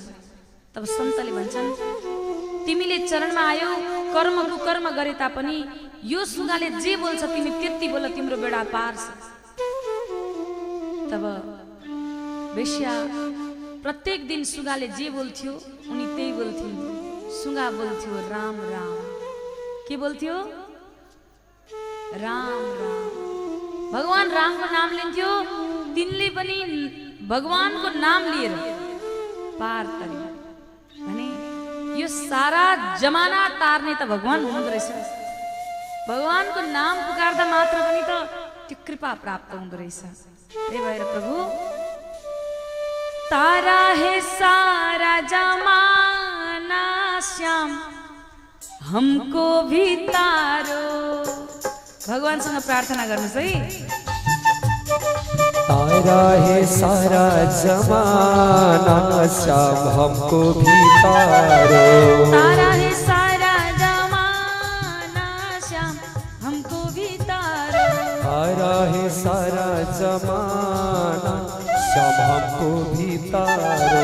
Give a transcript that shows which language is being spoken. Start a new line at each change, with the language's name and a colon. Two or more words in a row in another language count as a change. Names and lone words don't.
Nepali: तब सन्तले भन्छन्, तिमीले चरणमा आयो, कर्म कुकर्म गरे तापनि यो सुगाले जे बोल्छ तिमी त्यति बोल, तिम्रो बेडा पार छ। तब वेश्या प्रत्येक दिन सुगाले जे बोल्थ्यो उनी त्यही बोल्थिन्। सुगा बोल्थ्यो राम राम। के बोल्थ्यो? राम राम। भगवान रामको नाम लिन्थ्यो। तिनले पनि भगवानको नाम लिएर पार तरे भने यो सारा जमाना तार्ने त भगवान हुनुहुँदो रहेछ। भगवानको नाम पुकार्दा मात्र पनि त त्यो कृपा प्राप्त हुँदो रहेछ। त्यही भएर
Hindi: प्रभु तारा है सारा जमाना श्याम हमको भी तारो।
Nepali: भगवानसँग प्रार्थना गर्नुहोस् है।
Hindi: तारा है सारा जमाना श्याम हमको भी तारो। तारा है सारा जमाना श्याम हमको भी तारो। तारा है सारा जमाना श्याम हमको भी तारो।